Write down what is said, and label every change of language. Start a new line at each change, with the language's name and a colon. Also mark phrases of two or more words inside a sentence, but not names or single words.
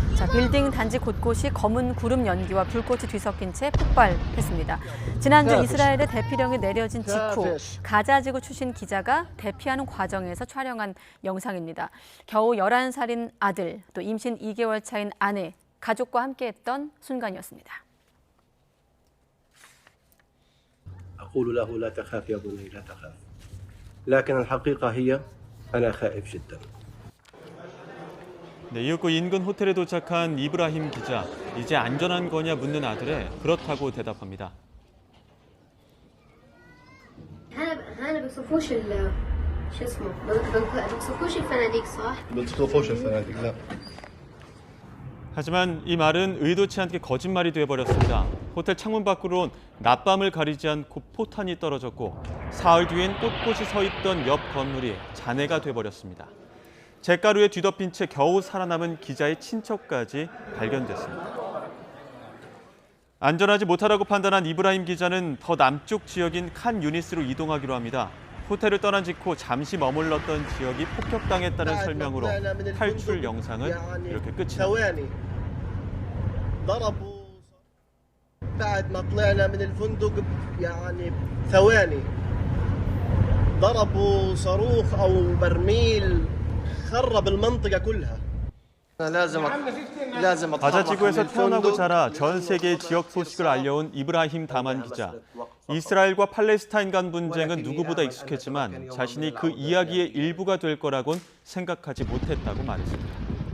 Korean: 빌딩 단지 곳곳이 검은 구름 연기와 불꽃이 뒤섞인 채 폭발했습니다. 지난주 이스라엘의 대피령이 내려진 직후 가자지구 출신 기자가 대피하는 과정에서 촬영한 영상입니다. 겨우 11살인 아들, 또 임신 2개월 차인 아내, 가족과 함께했던 순간이었습니다.
Arabic: أقول له لا تخاف يا بني لا تخاف لكن الحقيقة هي أنا خائف جدا.
Korean: 네, 이윽고 인근 호텔에 도착한 이브라힘 기자. 이제 안전한 거냐 묻는 아들에 그렇다고 대답합니다.
Arabic: هنا بيوصفوش شو اسمه بيوصفوش الفناديق صح؟ بتوصفوش الفنادق لا.
Korean: 하지만 이 말은 의도치 않게 거짓말이 돼버렸습니다. 호텔 창문 밖으로 낮밤을 가리지 않고 포탄이 떨어졌고 사흘 뒤엔 꼿꼿이 서 있던 옆 건물이 잔해가 돼버렸습니다. 잿가루에 뒤덮인 채 겨우 살아남은 기자의 친척까지 발견됐습니다. 안전하지 못하다고 판단한 이브라힘 기자는 더 남쪽 지역인 칸 유니스로 이동하기로 합니다. 호텔을 떠난 직후 잠시 머물렀던 지역이 폭격당했다는 설명으로 탈출 영상은 이렇게 끝이 납니다.
Arabic: بعد ما طلعنا من الفندق يعني ثواني ضربوا صاروخ أو برميل خرب المنطقة كلها.
Korean: 가자지구에서 태어나고 자라 전 세계의 지역 소식을 알려온 이브라힘 다만 기자. 이스라엘과 팔레스타인 간 분쟁은 누구보다 익숙했지만 자신이 그 이야기의 일부가 될 거라곤 생각하지 못했다고 말했습니다.